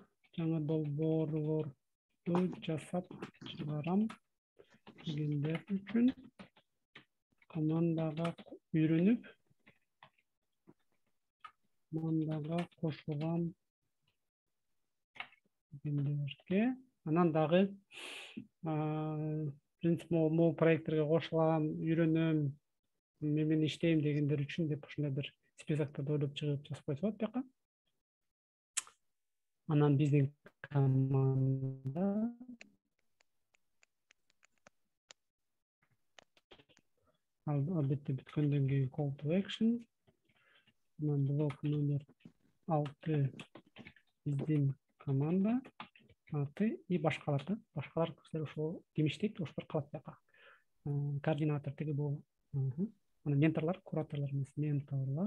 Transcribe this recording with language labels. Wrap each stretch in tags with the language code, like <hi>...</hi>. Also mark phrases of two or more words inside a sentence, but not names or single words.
<ky>Жаңы долбоорлорду жасап чыгарам дегендер үчүн командага үйрөнүп, командага кошулган дегендерге, анан дагы принцип могул проекттерге кошулам, үйрөнөм, мен иштейм дегендер үчүн деп ушундай бир списоктарды ойлоп чыгып жазып койсо болот бияка. Анан биздин команда албетте бүткөндөн кийин</ky> <en>call to action,</en> <ky>анан блок номер 6 биздин команда аты и башкалар. Башкалар ошол ким иштейт, ошолор калат бияка. Координатор тиги бул. Анан менторлор, кураторлор эмес, менторлор.</ky>